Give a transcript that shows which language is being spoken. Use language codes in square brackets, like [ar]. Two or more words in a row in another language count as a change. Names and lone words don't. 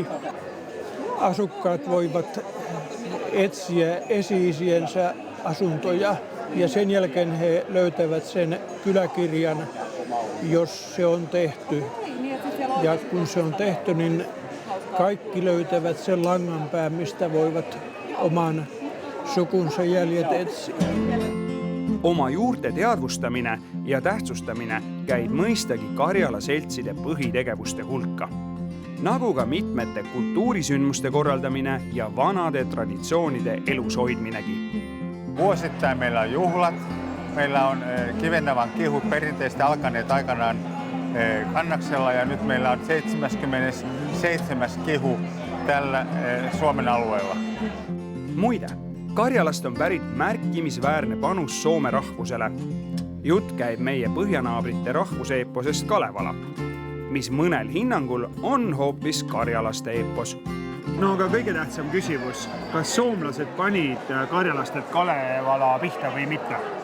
[fi] Asukkaat voivat etsiä esi-isiensä asuntoja ja sen jälkeen he löytävät sen kyläkirjan jos se on tehty. Ja kun se on tehty, niin kaikki löytävät sen langanpään, mistä voivat oman sukunsa jäljet etsiä. [et] Oma juurte teadvustamine ja tähtsustamine käib mõistagi Karjala seltside põhitegevuste hulka. Nagu ka mitmete kultuurisündmuste korraldamine ja vanade traditsioonide elus hoidminegi. [fi] Vuosittain meillä on juhlat. Meillä on Kivennavan kihut perinteisesti alkaneet aikanaan Kannaksella ja nyt meillä on 77. kihu tällä Suomen alueella. [et] Muide, Karjalast on pärit märkimisväärne panus soome rahvusele. Jutt käib meie põhjanaabrite rahvuseeposest Kalevala, mis mõnel hinnangul on hoopis karjalaste eepos. No aga kõige tähtsam küsimus, kas soomlased panid karjalastelt Kalevala pihta või mitte?